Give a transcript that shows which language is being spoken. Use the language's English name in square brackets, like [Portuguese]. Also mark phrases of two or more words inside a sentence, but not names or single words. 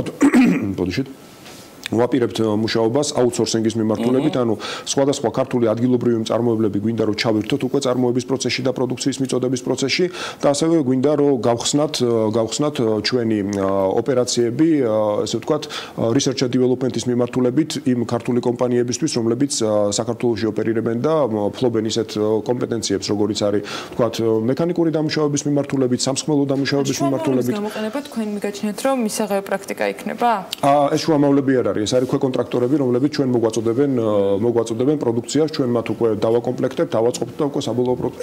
[Georgian] ბოდიშით ვაპირებთ მუშაობას აუთსორსინგის მიმართულებით, ანუ სხვადასხვა ქართული ადგილობრივი მწარმოებლები გვინდა რომ ჩავერთოთ უკვე წარმოების პროცესში და პროდუქციის მიწოდების პროცესში და ასევე გვინდა რომ გავხსნათ ჩვენი ოპერაციები, ესე ვთქვათ, [English] research and development- [Georgian] ის მიმართულებით იმ ქართული კომპანიებისთვის, რომლებიც საქართველოში ოპერირებენ და ფლობენ ისეთ კომპეტენციებს, როგორიც არის, ვთქვათ, მექანიკური დამუშავების მიმართულებით, სამსხმელო დამუშავების მიმართულებით. გამოყენება თქვენ მიგაჩნიათ, რომ მისაღები პრაქტიკა იქნება? ეს შუამავლები არ არის. ეს არის ქვეკონტრაქტორები, რომლებიც ჩვენ მოგვაწოდებენ პროდუქციას, ჩვენ მათ უკვე დავაკომპლექტებთ, დავაწყობთ და უკვე საბოლოო პროდუქტი.